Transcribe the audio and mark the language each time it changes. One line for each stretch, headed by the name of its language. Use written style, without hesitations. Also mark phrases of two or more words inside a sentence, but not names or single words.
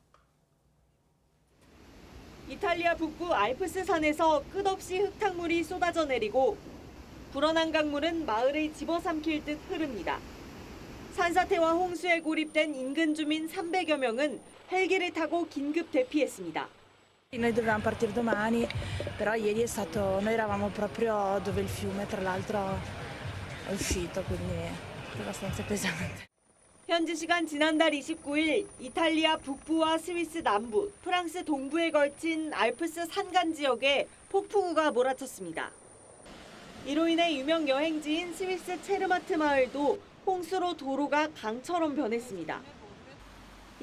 Korean: 이탈리아 북부 알프스 산에서 끝없이 흙탕물이 쏟아져 내리고 불어난 강물은 마을을 집어삼킬 듯 흐릅니다. 산사태와 홍수에 고립된 인근 주민 300여 명은 헬기를 타고 긴급 대피했습니다.
Italian: Noi dovevamo partire domani, però ieri è stato, noi eravamo proprio dove il fiume tra l'altro è uscito, quindi è abbastanza pesante.
Korean: 현지 시간 지난달 29일 이탈리아 북부와 스위스 남부, 프랑스 동부에 걸친 알프스 산간 지역에 폭풍우가 몰아쳤습니다. 이로 인해 유명 여행지인 스위스 체르마트 마을도 홍수로 도로가 강처럼 변했습니다.